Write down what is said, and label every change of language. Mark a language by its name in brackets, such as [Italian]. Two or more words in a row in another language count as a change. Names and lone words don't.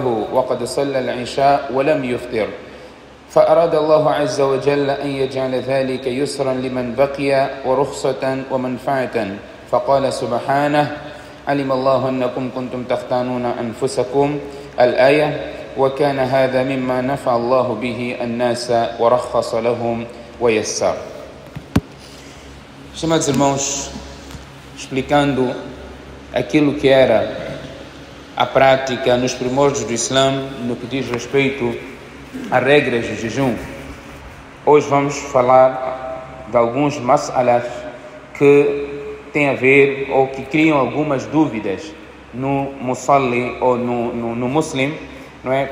[Arabic] وقد صلى العشاء ولم يفطر فأراد الله عز وجل أن يجعل ذلك يسرا لمن بقي ورخصة ومنفعة فقال سبحانه علم الله أنكم كنتم تختانون أنفسكم الآية وكان هذا مما نفع الله به الناس ورخص لهم ويسر. [Portuguese] Estimados irmãos, explicando aquilo que era a prática nos primórdios do Islã no que diz respeito a regras de jejum, hoje vamos falar de alguns mas'alas que têm a ver ou que criam algumas dúvidas no musalli ou no muslim, não é?